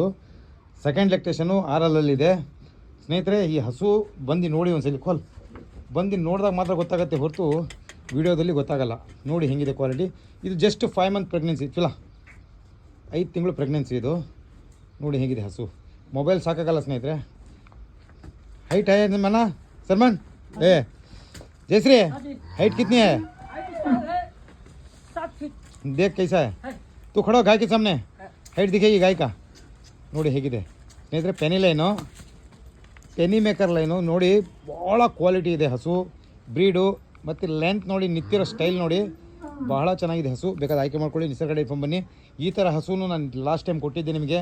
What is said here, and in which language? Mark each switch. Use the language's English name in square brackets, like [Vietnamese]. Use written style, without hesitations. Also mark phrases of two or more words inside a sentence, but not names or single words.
[English] second lactation [Kannada] 6 ಹಲ್ಲಲ್ಲಿದೆ ಸ್ನೇಹಿತರೆ. ಈ ಹಸು ಬಂದು ನೋಡಿ ಒಂದ್ಸಲಿ ಬಂದು ನೋಡಿದಾಗ ಮಾತ್ರ ಗೊತ್ತಾಗುತ್ತೆ, ಹೊರತು ವಿಡಿಯೋದಲ್ಲಿ ಗೊತ್ತಾಗಲ್ಲ. ನೋಡಿ ಹೆಂಗಿದೆ ಕ್ವಾಲಿಟಿ. ಇದು [English] just 5 month pregnancy. [Kannada] 5 ತಿಂಗಳು ಪ್ರೆಗ್ನೆನ್ಸಿ ಇದು. ನೋಡಿ ಹೇಗಿದೆ ಹಸು. ಮೊಬೈಲ್ ಸಾಕಾಗಲ್ಲ ಸ್ನೇಹಿತರೆ. [Hindi] हाइट है मना सलमान ए जयश्री हाइट कितनी है? 7 फीट। देख कैसा है तू खड़ा हो गाय के सामने. हाइट दिखेगी गाय का. [Kannada] ನೋಡಿ ಹೇಗಿದೆ ಸ್ನೇಹಿತರೆ. [English] penny maker line [Kannada] ನೋಡಿ, ಭಾಳ ಕ್ವಾಲಿಟಿ ಇದೆ ಹಸು. ಬ್ರೀಡು ಮತ್ತು ಲೆಂತ್ ನೋಡಿ, ನಿಂತಿರೋ ಸ್ಟೈಲ್ ನೋಡಿ, ಬಹಳ ಚೆನ್ನಾಗಿದೆ ಹಸು. ಬೇಕಾದ್ರೆ ಆಯ್ಕೆ ಮಾಡ್ಕೊಳ್ಳಿ. ನಿಸರ್ಗ ಡೈರಿ ಫಾರ್ಮ್ ಬನ್ನಿ. ಈ ಥರ ಹಸುನು ನಾನು [English] last time [Kannada] ಕೊಟ್ಟಿದ್ದೆ ನಿಮಗೆ.